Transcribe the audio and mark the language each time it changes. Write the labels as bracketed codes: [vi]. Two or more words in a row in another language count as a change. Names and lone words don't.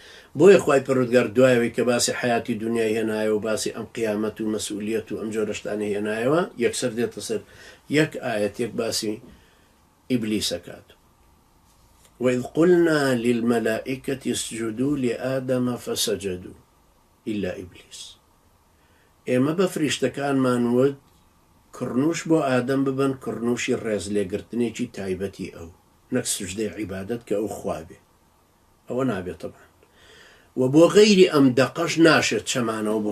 [ckb] بۆیە خوای پەروەردگار دوایەوەی کە باسی حیاتی دنیای هێنایەوە و باسی ئەم قیامەت و مەسئولیەت و ئەم جۆرە شتانی هێنایەوە یەکسەر دێتە سەر یەک ئایەت یەک باسی ئیبلیسەکات. [ar] وإذ قلنا للملائكة اسجدوا لآدم فسجدوا إلا إبليس. [ckb] ئێمە بە فریشتەکانمان وت کڕنوش بۆ ئادەم ببن کڕنوشی ڕێز لێگرتنێکی تایبەتی ئەو نەک سوژدەی عیبادەت کە ئەو خوابێ ئەوە نابێت طبعا و بۆ غەیری ئەم دەقەش ناشێت چەمانەوە بۆ